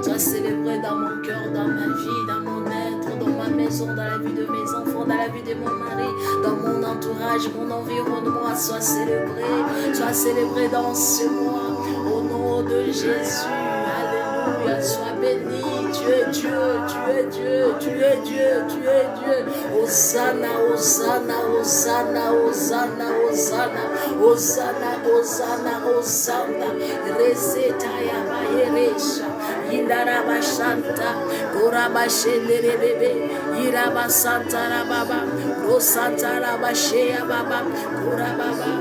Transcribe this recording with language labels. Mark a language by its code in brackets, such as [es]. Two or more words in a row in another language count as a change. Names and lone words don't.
[fr] Sois célébré dans mon cœur, dans ma vie, dans mon être, dans ma maison, dans la vie de mes enfants, dans la vie de mon mari, dans mon entourage, mon environnement. Sois célébré dans ce mois. Au nom de Jésus. Alléluia. Sois béni. Tu es Dieu, tu es Dieu, tu es Dieu, tu es Dieu. Hosanna, Hosanna, Hosanna, Hosanna, Hosanna, Hosanna, Hosanna, Hosanna. Rezeta ya bayeresha. Indaraba shanta, koraba shendere bebe, iraba santa rababa, rosanta raba sheya baba, korababa.